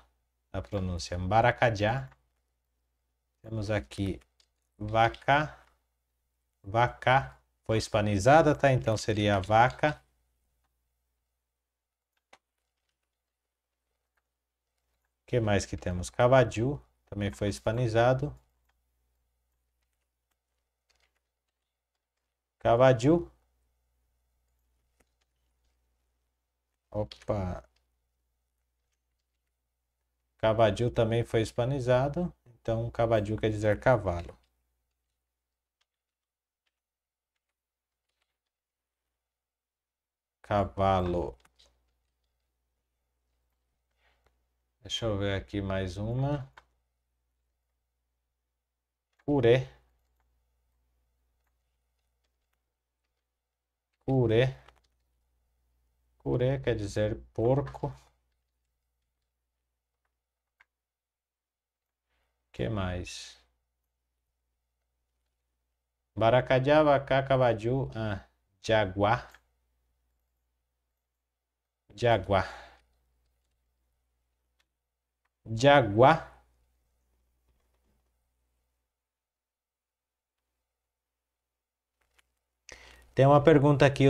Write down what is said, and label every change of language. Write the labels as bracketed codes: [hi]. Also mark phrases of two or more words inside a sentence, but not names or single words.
[pt] A pronúncia Baracajá. Temos aqui vaca. Vaca. Foi hispanizada, tá? Então seria vaca. O que mais que temos? Cavaju. Também foi hispanizado. Cavaju. Opa. Cavaju também foi hispanizado. Então, cavaju quer dizer cavalo. Cavalo. Deixa eu ver aqui mais uma. [gn] Curé. Curé. [pt] Curé quer dizer porco. Que mais? [gn] Baracajá, vacá, cavaju. [pt] Jaguar. Jaguar. Jaguar. Tem uma pergunta aqui.